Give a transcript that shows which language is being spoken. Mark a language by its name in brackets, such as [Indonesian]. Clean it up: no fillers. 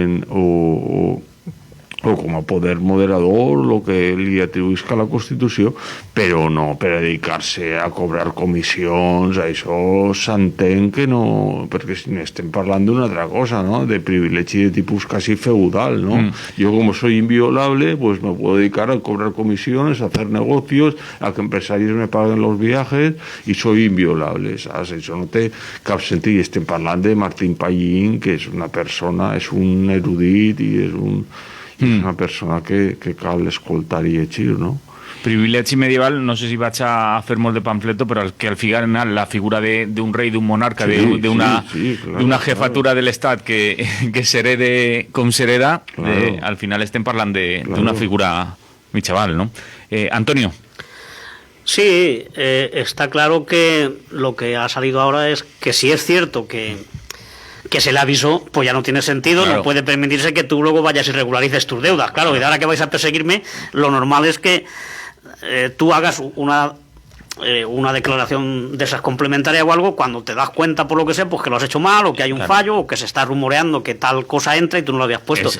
[Catalan] O com a poder moderador, el que li atribuïsca la Constitució, però no per dedicar-se a cobrar comissions, això s'entén que no, perquè estem parlant d'una altra cosa, no?, de privilegi de tipus quasi feudal, no? [Spanish] Jo, com soy inviolable, pues me puedo dedicar a cobrar comisiones, a hacer negocios, a que empresarios me paguen los viajes, [Catalan] i soy inviolable, saps? Això no té cap sentit. I estem parlant de Martín Pallín, que és una persona, és un erudit i és una persona que cal escoltar i llegir, no? Privilegi medieval, no sé si vaig a fer molt de pamfleto, però que al final la figura d'un rei, d'un monarca, d'una jefatura de l'Estat que s'herede com s'hereda, al final estem parlant d'una figura mitjaval, ¿no? Antonio. [Spanish] Sí, está claro que lo que ha salido ahora es que si es cierto que se le avisó, pues ya no tiene sentido, claro. No puede permitirse que tú luego vayas y regularices tus deudas, claro, y ahora que vais a perseguirme, lo normal es que tú hagas una declaración de esas complementaria o algo cuando te das cuenta por lo que sea, pues que lo has hecho mal o que hay un fallo o que se está rumoreando que tal cosa entra y tú no lo habías puesto.